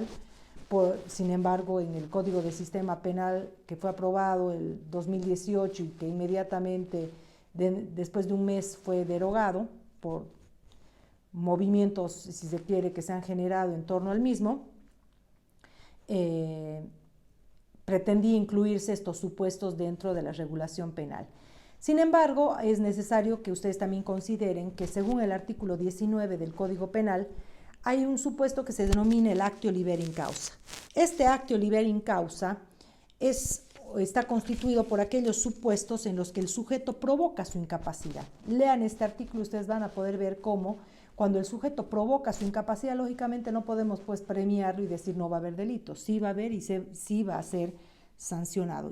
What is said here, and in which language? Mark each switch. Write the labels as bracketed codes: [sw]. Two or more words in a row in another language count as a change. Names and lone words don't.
[es] Sin embargo, en el Código de Sistema Penal, que fue aprobado el 2018 y que inmediatamente, después de un mes, fue derogado por movimientos, si se quiere, que se han generado en torno al mismo, pretendía incluirse estos supuestos dentro de la regulación penal. Sin embargo, es necesario que ustedes también consideren que según el artículo 19 del Código Penal, hay un supuesto que se denomina el [la] actio liberi in causa. [es] Este [la] actio liberi in causa [es] está constituido por aquellos supuestos en los que el sujeto provoca su incapacidad. Lean este artículo, ustedes van a poder ver cómo cuando el sujeto provoca su incapacidad, lógicamente no podemos pues premiarlo y decir no va a haber delito. Sí va a haber y sí va a ser sancionado.